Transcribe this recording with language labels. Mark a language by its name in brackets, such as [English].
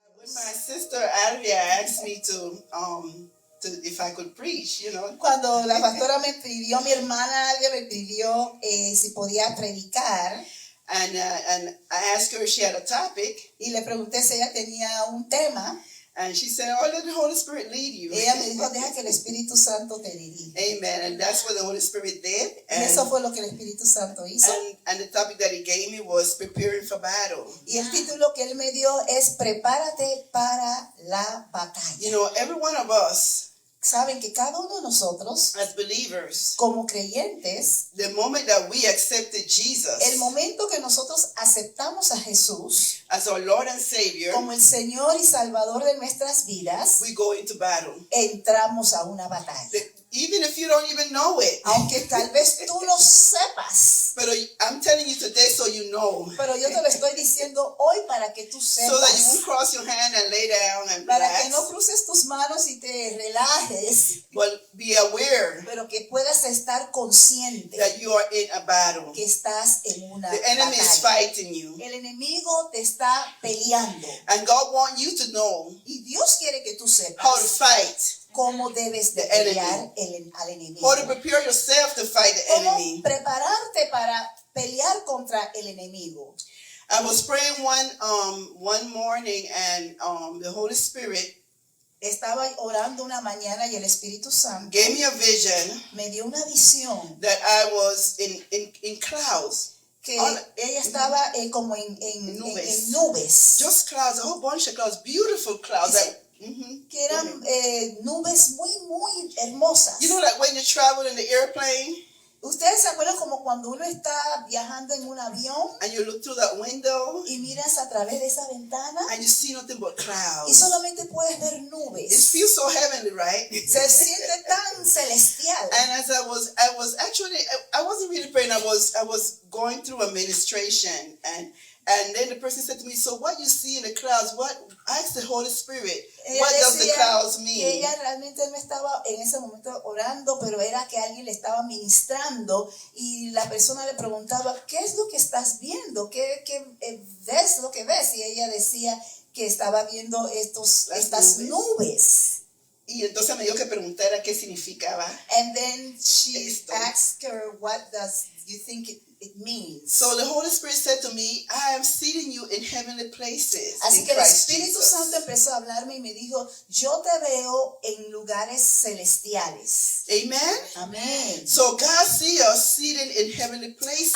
[English] When my sister Alvia asked me to if I could preach, [Spanish] Cuando la pastora me pidió, mi hermana Alvia me pidió si podía predicar. [English] And I asked her if she had a topic. [Spanish] Y le pregunté si ella tenía un tema. [English] And she said, "Oh, let the Holy Spirit lead you." [Spanish] Ella me dijo, deja que el Espíritu Santo te dirija. [English] Amen. And that's what the Holy Spirit did. [Spanish] Y eso fue lo que el Espíritu Santo hizo. [English] And the topic that he gave me was preparing for battle. [Spanish] Y el título que él me dio es prepárate para la batalla. [English] Every one of us, [Spanish] saben que cada uno de nosotros, [English] as believers, [Spanish] como creyentes, [English] the moment that we accepted Jesus, [Spanish] el momento que nosotros aceptamos a Jesús [English] as our Lord and Savior, [Spanish] como el Señor y Salvador de nuestras vidas, [English] we go into battle. [Spanish] Entramos a una batalla. [English] Even if you don't even know it. [Spanish] Aunque tal vez tú lo sepas. [English] But I'm telling you today so you know. [Spanish] Pero yo te lo estoy diciendo hoy para que tú sepas. [English] So that you won't cross your hand and lay down and [Spanish] para [English] relax. [Spanish] que no cruces tus manos y te relajes. [English] But be aware. [Spanish] Pero que puedas estar consciente. [English] That you are in a battle. [Spanish] Que estás en una [English] The enemy [Spanish] batalla. [English] is fighting you. [Spanish] El enemigo te está peleando. [English] And God wants you to know. [Spanish] Y Dios quiere que tú sepas. [English] How to fight. [Spanish] Cómo debes de pelear al enemigo. [English] How to prepare yourself to fight the enemy. [Spanish] Cómo prepararte para pelear contra el enemigo. [English] I was praying one morning and the Holy Spirit [Spanish] estaba orando una mañana y el Espíritu Santo [English] gave me a vision. [Spanish] Me dio una visión. [English] That I was in clouds. [Spanish] Que ella estaba como en nubes. [English] Just clouds, a whole bunch of clouds, beautiful clouds. [Spanish] Que eran nubes muy hermosas. [English] Like when you travel in the airplane. [Spanish] Ustedes se acuerdan como cuando uno está viajando en un avión. [English] And you look through that window. [Spanish] Y miras a través de esa ventana. [English] And you see nothing but clouds. [Spanish] Y solamente puedes ver nubes. [English] It feels so heavenly, right? [Spanish] Se siente tan celestial. [English] And as I was actually, I wasn't really praying. I was going through a ministration and then the person said to me, "So what you see in the clouds? I asked the Holy Spirit, what does the clouds mean?" [Spanish] Que ella realmente no estaba en ese momento orando, pero era que alguien le estaba ministrando y la persona le preguntaba, ¿qué es lo que estás viendo? ¿Qué ves lo que ves? Y ella decía que estaba viendo estas nubes. Y entonces me dijo que preguntara qué significaba. [English] And then she asked her, what does you think it means? So the Holy Spirit said to me, "I am seating you in heavenly places." [Spanish] Así que el Espíritu Santo empezó a hablarme y me dijo, yo te veo en lugares celestiales. [English] Amen. [Spanish] Amén. [English] So God sees us seated in heavenly places.